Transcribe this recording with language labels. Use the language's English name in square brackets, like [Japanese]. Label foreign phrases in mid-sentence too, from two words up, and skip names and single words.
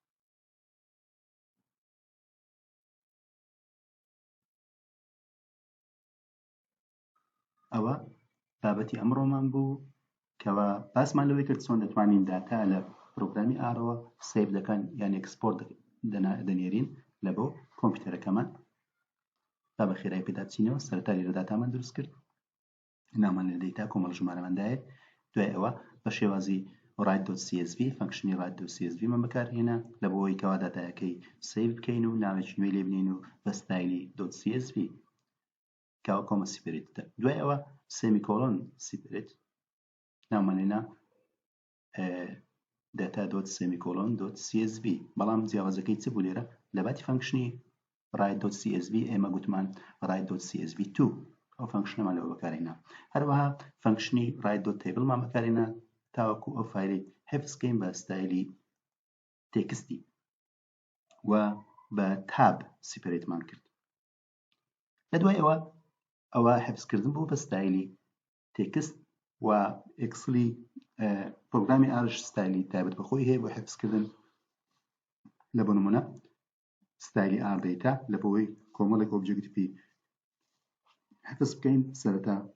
[Central Kurdish] ئەوە بابەتی ئەمڕۆمان بوو کەوا باسمان لەوەی کرد چۆن دەتوانین داتا لە پرۆگرامی ئارەوە سێڤ دەکەن یان ئەکسپۆرت دەنێرین لە بۆ کۆمپیوتەرەکەمان. با بە خێرایی پێداچینەوە سەرەتا لێرە داتامان دروست کرد نامان لە دەیتا کۆمەڵ ژمارەماندایە دوای ئەوە بە شێوازی write.csv فانکشنی write.csv من بەکارهێنا لە بۆ ئەوەی کەوا داتایەکەی سێڤ بکەین و ناوێکی نوێی لێ بنێن و بە ستایلی .csv کەوا [English] comma separated [Central Kurdish] دوای ئەوە [English] semicolon separated [Central Kurdish] ناومانێنا data.semicolon.csv بەڵام جیاوازەکەی چ بوو لێرە لە باتی فانکشنی write.csv ئێمە گوتمان write.csv2 ئەو فانکشنەمان لەوە بەکارهێنا هەروەها فانکشنی write.table مان بەکارهێنا تاوەکو ئەو فایلی حفظ بکەین بە ستایلی تێکستی و بە [English] tab separated [Central Kurdish] کرد لە دوای ئەوە حفظکردن بوو بە ستایلی تێکست و ئێکسلی پرۆگرامی ئارش ستایلی تایبەت بەخۆی هەیە بۆ حفظکردن لە بۆ نمونە ستایلی ئار دەیتا لە بۆی کۆمەڵێک ئۆبجێکتیڤی حفظ بکەین سەرەتا